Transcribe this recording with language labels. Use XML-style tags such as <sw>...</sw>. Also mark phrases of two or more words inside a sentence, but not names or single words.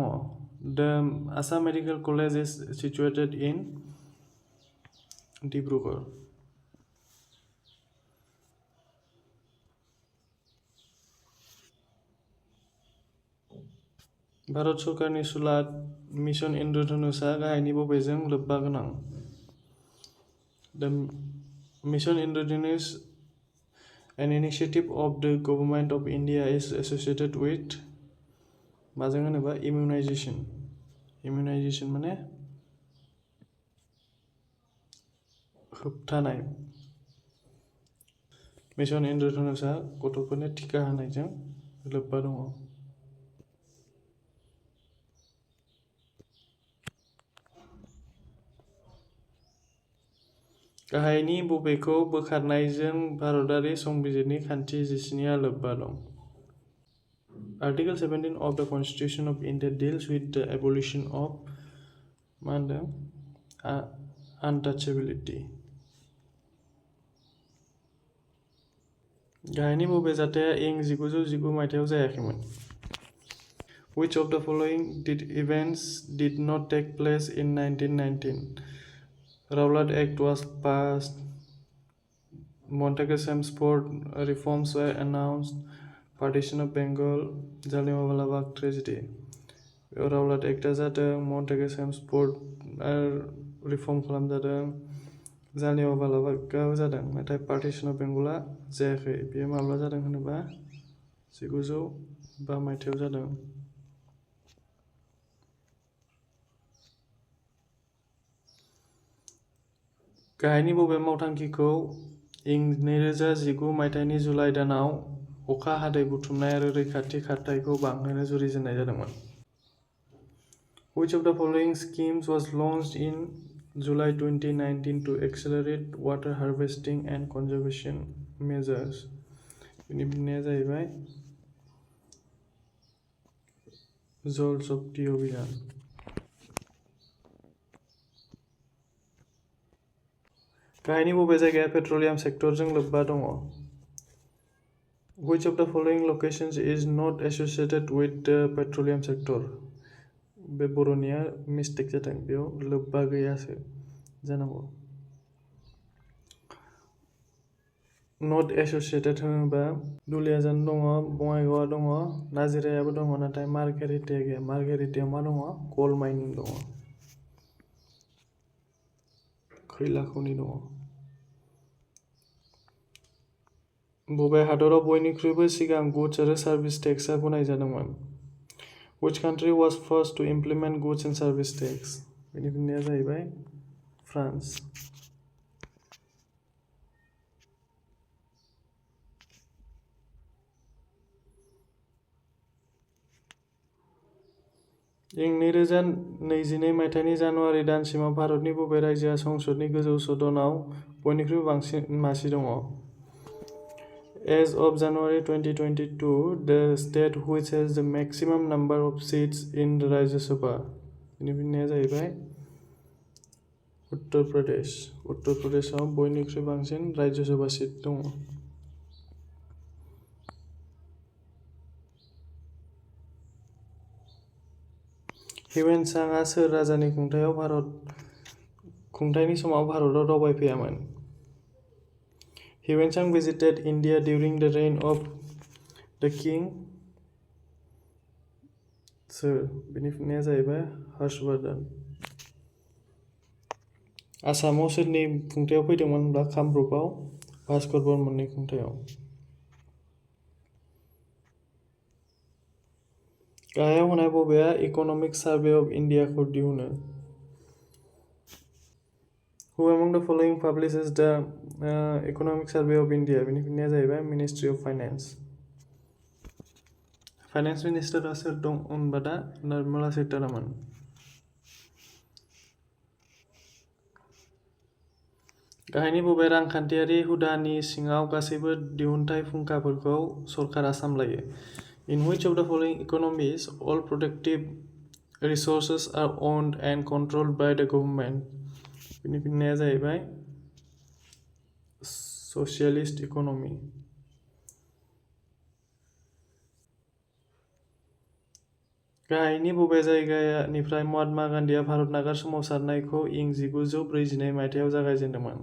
<en>The Assam Medical College is situated in Dibrugarh.</en> <brx>भारत सरकारनि सुलाद मिशन इन्द्रधनुषआ गाहायनि बबेजों लोब्बा गोनां?</brx> <en>The Mission Indradhanush, an initiative of the government of India, is associated with</en> <brx>माजों होनोबा</brx> <en>immunization.</en> <brx>Immunization माने होबथानाय. मिशन इन्द्रधनुषआ गथ'फोरनो टिका होनायजों लोब्बा दङ. गाहायनि बबेखौ बोखारनायजों भारतारि संबिजिरनि खान्थि 17 आ लोब्बा दं?</brx> <en>Article 17 of the Constitution of India deals with the abolition of untouchability.</en> <brx>गाहायनि बबे जाथाया इं 1919 मायथाइयाव जायाखैमोन?</brx> <en>Which of the following events did not take place in 1919? Rowlatt Act was passed. Montagu-Chelmsford reforms were announced. Partition of Bengal. Jallianwala Bagh tragedy.</en> <brx>Rowlatt Act जादों. Montagu-Chelmsford reform खालामजादों. Jallianwala Bagh जादों. नाथाय Partition of Bengal जायाखै. बेयो माब्ला जादों होनोबा 1905 मायथाइयाव जादों. गाहायनि बबे मावथांखिखौ इं 2019 मायथाइनि जुलाइ दानाव अखा हादै बुथुमनाय आरो रैखाथि खारथाइखौ बांहोनो जुरिजेननाय जादोंमोन?</brx> <en>Which of the following schemes was launched in July 2019 to accelerate water harvesting and conservation measures?</en> <brx>बेनि फिननाया जाहैबाय जल शक्ति अभियान. गाहायनि बबे जायगाया पेट्रलियाम सेक्टरजों लोब्बा दङ?</brx> <en>Which of the following locations is not associated with the petroleum sector?</en> <brx>बे बर'निया मिस्टेक जादों. बेयाव लोब्बा गैयासो जानांगौ.</brx> <en>Not associated</en> <brx>होनोबा दुलियाजान दङ, बङाइगावआ दङ, नाजिरायाबो दङ, नाथाय मार्घेरिटाया गैया. मार्घेरिटायाव मा दङ? कल माइनिं दङ. खैला खनि दङ. बबे हादराव बयनिख्रुइबो सिगां गुड्स आरो सार्भिस टेक्सआ गनायजादोंमोन?</brx> <en>Which country was first to implement goods and service tax?</en> <brx>बेनि फिननाया जाहैबाय फ्रान्स. इं 2022 मायथाइनि जानुवारि दानसिमाव भारतनि बबे रायजोआ संसदनि गोजौ सदनाव बयनिख्रुइबो बांसिन मासि दङ?</brx> <en>As of January 2022, the state which has the maximum number of seats in the Rajya Sabha.</en> <brx>बेनि फिननाया जाहैबाय उत्तर प्रदेश. उत्तर प्रदेशआव बयनिख्रुइ बांसिन राज्य सभा सीट दङ. हिउएन-सांगआ सोर राजानि खुंथायनि समाव भारताव दावबायफैयामोन?</brx> <en>Huensang visited India during the reign of the king.</en> <brx>सोर? बेनि फिननाया जाहैबाय हर्षवर्धन. आसामाव सोरनि खुंथायाव फैदोंमोन होनब्ला कामरुपआव भास्कर बर्मननि खुंथायाव. गाहायाव होनाय बबेया इक'नमिक सार्भे अफ इन्डियाखौ दिहुनो?</brx> <en>Who among the following publishes the Economic Survey of India?</en> <brx>बेनि फिननाया जाहैबाय मिनिस्ट्रि अफ फाइनेन्स। फाइनेन्स मिनिस्टारा सोर दं होनबा दा निर्मला सीतारामन। गाहायनि बबे रांखान्थियारि हुदानि सिङाव गासैबो दिहुनथाय फुंखाफोरखौ सरकारा सामलायो?</brx> <en>In which of the following economies all productive resources are owned and controlled by the government?</en> <brx>बेनि फिननाया जाहैबाय</brx> <en>socialist economy.</en> <brx>गाहायनि बबे जायगानिफ्राय महात्मा गान्धीया भारत नागार सोमावसारनायखौ इं 1942 मायथाइयाव जागायजेनदोंमोन?</brx>